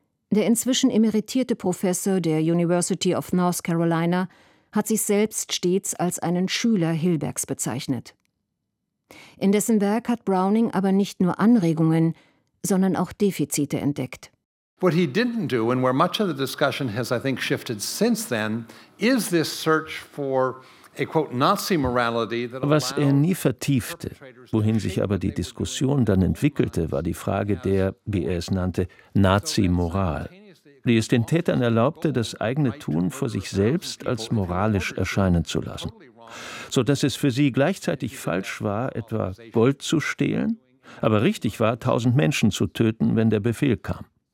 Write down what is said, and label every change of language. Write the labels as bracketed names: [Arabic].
[German] Der inzwischen emeritierte Professor der University of North Carolina hat sich selbst stets als einen Schüler Hilbergs bezeichnet. In dessen Werk hat Browning aber nicht nur Anregungen, sondern auch Defizite entdeckt. [English] What he didn't do, and where much of the discussion has, I think, shifted since then, is this search for a quote Nazi morality. [German] Was er nie vertiefte, wohin sich aber die Diskussion dann entwickelte, war die Frage der, wie er es nannte, Nazi-Moral, die es den Tätern erlaubte, das eigene Tun vor sich selbst als moralisch erscheinen zu lassen, so dass es für sie gleichzeitig falsch war, etwa Gold zu stehlen, aber richtig war, 1000 Menschen zu töten, wenn der Befehl kam.